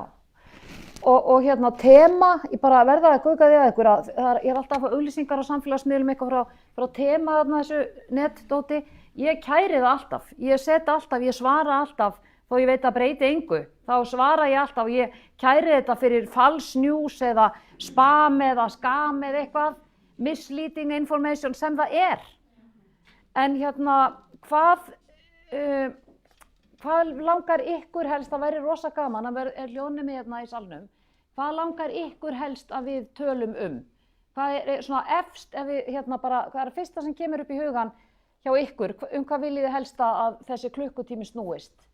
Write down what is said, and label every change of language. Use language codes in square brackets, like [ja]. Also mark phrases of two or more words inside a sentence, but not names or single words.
[is] Og Tema, ég bara verða að gauka því að ykkur að ég er alltaf að fá auglýsingar á samfélagsmiðlum eitthvað frá Tema þessu netdóti. Ég kæri það alltaf, ég svara alltaf, þó ég veit að breyti engu, þá svara ég alltaf og ég kæri þetta fyrir [en] false news [is] eða spam eða skam eða eitthvað, [en] misleading information sem það er. [is] En hvað langar ykkur helst, það væri rosa gaman, það er ljónum í salnum, hvað langar ykkur helst að við tölum Hvað er svona efst, ef við hvað er fyrsta sem kemur upp í hugan hjá ykkur, hvað viljið þið helst að þessi klukkutími snúist?